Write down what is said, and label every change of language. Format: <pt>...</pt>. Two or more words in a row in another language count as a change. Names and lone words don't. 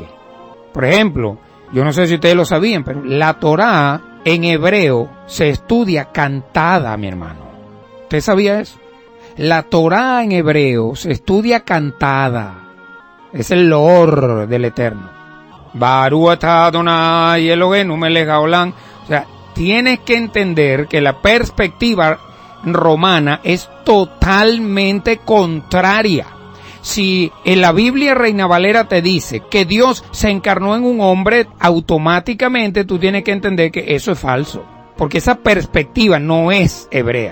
<es>Por ejemplo, yo no sé si ustedes lo sabían, pero la Torá en hebreo se estudia cantada, mi hermano. ¿Usted sabía eso? La Torá en hebreo se estudia cantada. Es el loor del Eterno.</es> <he>ברוך אתה אדני אלהינו מלך העולם.</he> <es>O sea, tienes que entender que la perspectiva romana es totalmente contraria. Si en la Biblia Reina Valera te dice que Dios se encarnó en un hombre, automáticamente tú tienes que entender que eso es falso, porque esa perspectiva no es hebrea.</es>